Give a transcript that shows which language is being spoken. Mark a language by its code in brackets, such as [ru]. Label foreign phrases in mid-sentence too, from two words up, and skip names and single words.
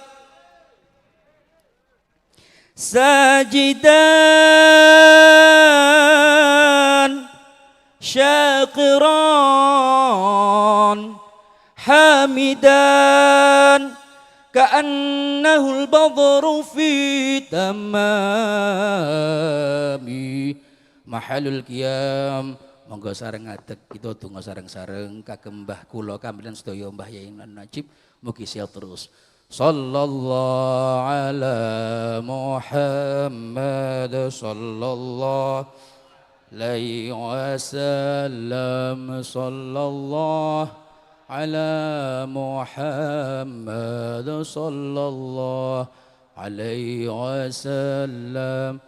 [ar] ساجدا شاكرا حامدا كأنه البدر في تمام محل القيام. [jv] Monggo sareng ngadeg kita donga sareng-sareng kagem Mbah kula kamilan sedaya Mbah Yai Najib mugi sehat terus. [ar] صلى الله على محمد صلى الله عليه وسلم. صلى الله على محمد صلى الله عليه وسلم.